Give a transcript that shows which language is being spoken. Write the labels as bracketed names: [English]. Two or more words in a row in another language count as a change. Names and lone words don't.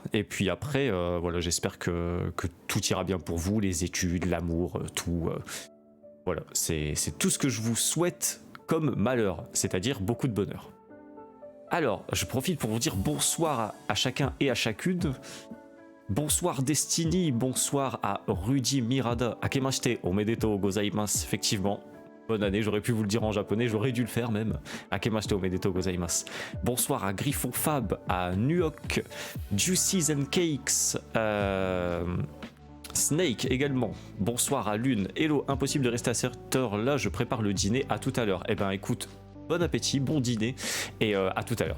[French] Et puis après, voilà, j'espère que tout ira bien pour vous, les études, l'amour, tout. Voilà, c'est tout ce que je vous souhaite comme malheur, c'est-à-dire beaucoup de bonheur. Alors, je profite pour vous dire bonsoir à chacun et à chacune. Bonsoir Destiny, bonsoir à Rudy Mirada. [Japanese] 明けましておめでとうございます. [French] Effectivement, bonne année, j'aurais pu vous le dire en japonais, j'aurais dû le faire même. [Japanese] 明けましておめでとうございます. [French] Bonsoir à Griffon Fab, à Nuok, Juices and Cakes, Snake également. Bonsoir à Lune. Hello, impossible de rester à cette heure-là, je prépare le dîner, à tout à l'heure. Eh ben écoute, bon appétit, bon dîner, et à tout à l'heure.